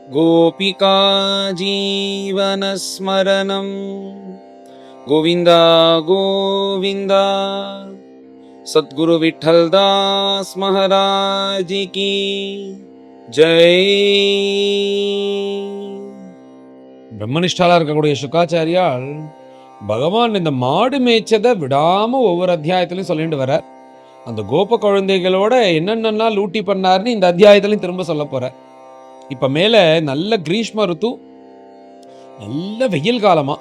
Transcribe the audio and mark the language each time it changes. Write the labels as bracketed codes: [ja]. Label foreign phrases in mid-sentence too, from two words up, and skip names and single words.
[sa] गोपिका जीवनस्मरणं गोविन्द गोविन्द। [hi] सद्गुरु विठ्ठलदास महाराज की जय। [ta] பிரம்மனிஷ்டாலா இருக்கக்கூடிய சுக்காச்சாரியால் பகவான் இந்த மாடு மேய்ச்சதை விடாம ஒவ்வொரு அத்தியாயத்திலையும் சொல்லிட்டு வர, அந்த கோப குழந்தைகளோட என்னென்னலாம் லூட்டி பண்ணாருன்னு இந்த அத்தியாயத்திலையும் திரும்ப சொல்ல போற. இப்ப மேல நல்ல கிரீஷ்ம ருத்து, நல்ல வெயில் காலமா.